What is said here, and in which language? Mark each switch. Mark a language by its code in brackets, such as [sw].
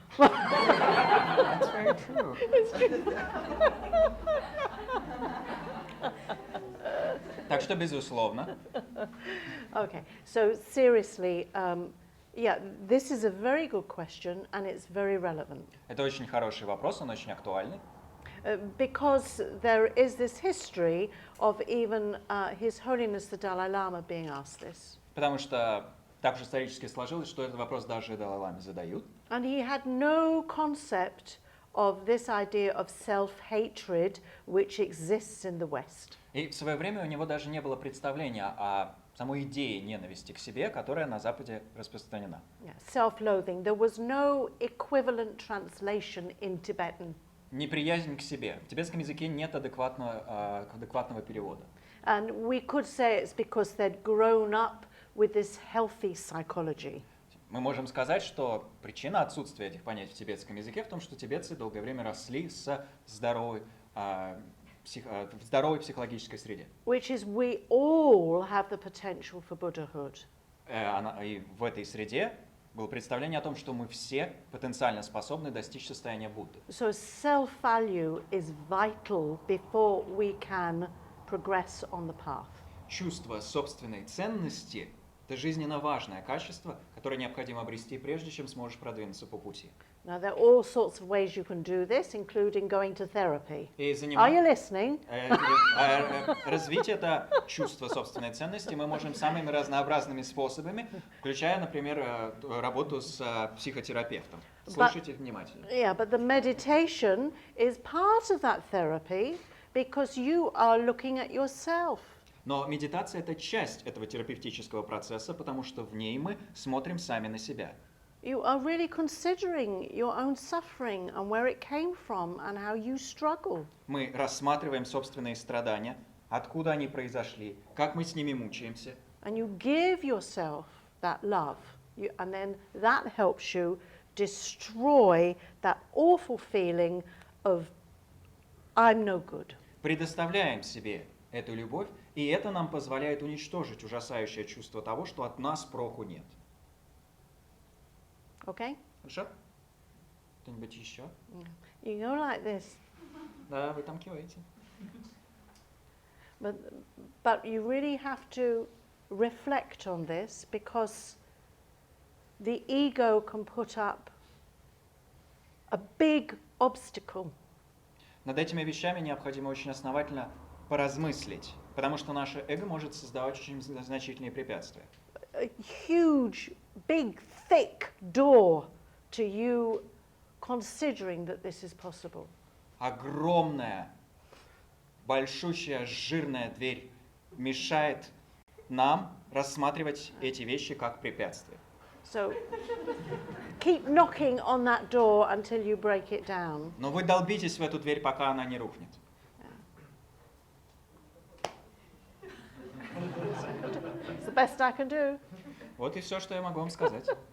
[en] That's very true. [ru] Так что, безусловно. [en] Okay, so seriously, yeah, this is a very good question and it's very relevant. [ru] Это очень хороший вопрос, он очень актуальный. [en] Because there is this history of even His Holiness the Dalai Lama being asked this. [ru] Потому что так же исторически сложилось, что этот вопрос даже Далай-ламе задают. [en] And he had no concept of this idea of self-hatred which exists in the West. [ru] И в свое время у него даже не было представления о самой идее ненависти к себе, которая на Западе распространена. [en] Yeah, self-loathing. There was no equivalent translation in Tibetan. [ru] Неприязнь к себе. В тибетском языке нет адекватного перевода. [en] And we could say it's because they'd grown up with this healthy psychology. [ru] Мы можем сказать, что причина отсутствия этих понятий в тибетском языке в том, что тибетцы долгое время росли в здоровой психологической среде. [en] Which is we all have the potential for Buddhahood. [ru] И в этой среде было представление о том, что мы все потенциально способны достичь состояния Будды. [en] So self-value is vital before we can progress on the path. [ru] Чувство собственной ценности – это жизненно важное качество, которое необходимо обрести, прежде чем сможешь продвинуться по пути. [en] Now there are all sorts of ways you can do this, including going to therapy. Are you listening? [ru] Развить это чувство собственной ценности мы можем самыми разнообразными способами, включая, например, работу с психотерапевтом. Слушайте внимательно. [en] Yeah, but the meditation is part of that therapy because you are looking at yourself. [ru] Но медитация – это часть этого терапевтического процесса, потому что в ней мы смотрим сами на себя. [en] You are really considering your own suffering and where it came from and how you struggle. [ru] Мы рассматриваем собственные страдания, откуда они произошли, как мы с ними мучаемся. [en] And you give yourself that love, and then that helps you destroy that awful feeling of I'm no good. [ru] Предоставляем себе эту любовь, и это нам позволяет уничтожить ужасающее чувство того, что от нас проку нет. [en] Okay? [ru] Хорошо? Кто-нибудь еще? [en] You go like this. [ru] Да, вы там киваете. [en] But you really have to reflect on this because the ego can put up a big obstacle. [ru] Над этими вещами необходимо очень основательно поразмыслить, потому что наше эго может создавать очень значительные препятствия. [en] A huge, big, thick door to you considering that this is possible. [ru] Огромная, большущая, жирная дверь мешает нам рассматривать эти вещи как препятствия. [en] So keep knocking on that door until you break it down. [ru] Но вы долбитесь в эту дверь, пока она не рухнет. [en] It's the best I can do. [ru] Вот и все, что я могу вам сказать.